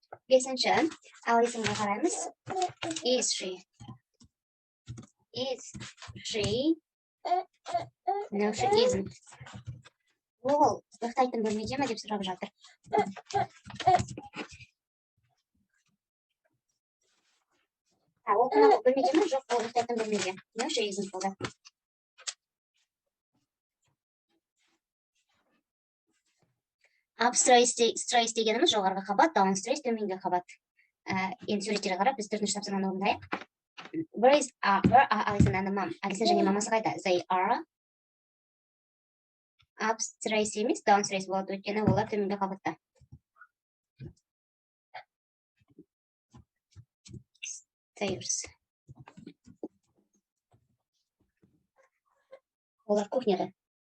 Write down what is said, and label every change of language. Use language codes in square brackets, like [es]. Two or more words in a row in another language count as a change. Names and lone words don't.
[kk] Бесінші, ал есімге қараймыз. [en] Is she? Is she? No, she isn't. [kk] Ол ұйықтайтын бөлмеде ме деп сұрап жатыр. Ол қонақ бөлмеде ме? Жоқ, ол ұйықтайтын бөлмеде. [en] No, she isn't [kk] болды. Upstairs дегеніміз жоғарғы қабат, downstairs төменгі қабат. Енді суреттерге қарап, біз төртінші тапсырманы орындайық. [en] Where are Alison and mom? [kk] Алиса және мамасы қайда? [en] They are upstairs [kk] емес, downstairs болады, өйткені олар төменгі қабатта. [en] Stairs. [kk] Олар кухняда.